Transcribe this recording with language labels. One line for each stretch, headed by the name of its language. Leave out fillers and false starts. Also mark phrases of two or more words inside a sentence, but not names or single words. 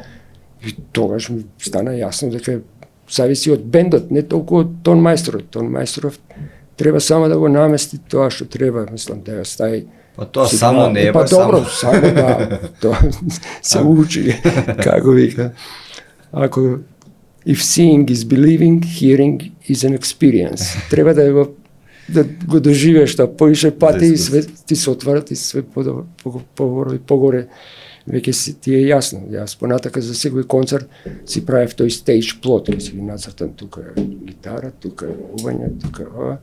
Macedonian: И тогаш ми стана јасно дека зависи од бендот, не толку од тон мајсторот. Тон мајсторов треба само да го намести тоа што треба, мислам, да ја стави. Па тоа само не е, па добро, само да, тоа се учи, како вика. Ако
English: if seeing is believing, hearing is an experience.
Macedonian: Треба да го доживееш тоа поише пати и све ти се отварат и све погоре веќе си ти е јасно. Јас понатака за секој концерт си правев тој
English: stage plot,
Macedonian: ќе си ги нацртам тука гитара, тука ување, тука ова.